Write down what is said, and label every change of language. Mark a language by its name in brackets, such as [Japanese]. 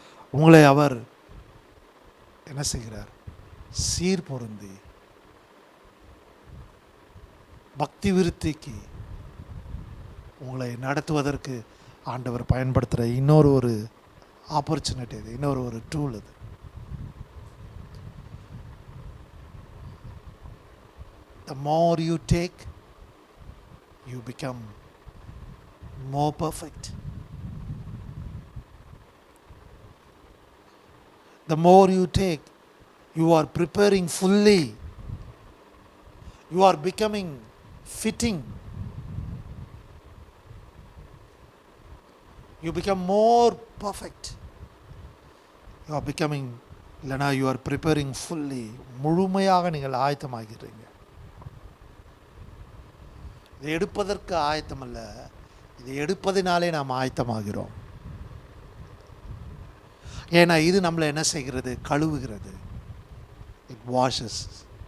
[Tamil] உங்களை அவர் என்ன செய்கிறார்? சீர் பொருந்தி பக்தி விருத்திக்கு உங்களை நடத்துவதற்கு ஆண்டவர் பயன்படுத்துகிற இன்னொரு ஒரு ஆப்பர்ச்சுனிட்டி இது, இன்னொரு ஒரு டூல் இது. [English] The more you take, you become more perfect. The more you take, you are preparing fully. You are becoming fitting. You become more perfect. You are becoming, [Tamil] இல்லைனா [English] you are preparing fully. [Tamil] முழுமையாக நீங்கள் ஆயத்தமாகிறீங்க. இதை எடுப்பதற்கு ஆயத்தம் அல்ல, இதை எடுப்பதினாலே நாம் ஆயத்தமாகிறோம். ஏன்னா இது நம்மளை என்ன செய்கிறது? கழுவுகிறது. [English] It washes.